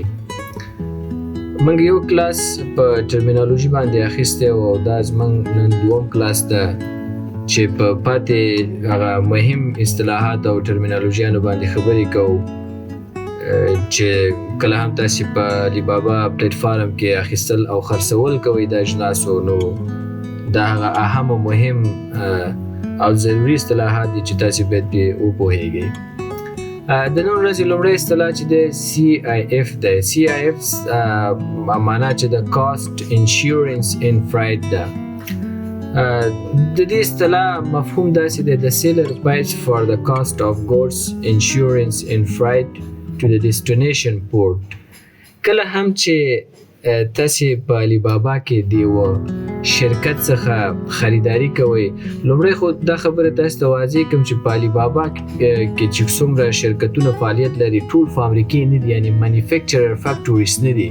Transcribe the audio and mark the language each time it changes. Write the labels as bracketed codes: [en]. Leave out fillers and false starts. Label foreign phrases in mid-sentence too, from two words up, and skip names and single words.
[ps] موږ یو کلاس په ټرمینالوژي باندې اخیستی او دا زموږ نن دوم کلاس ده چې په پاتې هغه مهم اصطلاحات او ټرمینالوژیانو باندې خبرې کوو چې کله هم تاسې په علي بابا پلیټفارم کې اخیستل او خرڅول کوئ د اجناسو، نو دا هغه اهم او مهم او ضروري اصطلاحات دي چې تاسې باید پرې وپوهیږئ. د نن ورځې لومړی اصطلاح چې دی CIF دی. CIF معنا چې د [en] cost insurance and freight [ps] ده. د دې اصطلاح مفهوم داسې دی: [en] the seller pays for the cost of goods insurance in freight to the destination port. [ps] کله هم چې تاسې په علي بابا کې د یوه شرکت څخه خریداري کوئ، لومړی خو دا خبره تاسو ته واضح کوم چې په علي بابا کې چې څومره شرکتونه فعالیت لري ټول فابریکې نه دي، یعنی [en] manufacturer factories [ps] نه دي.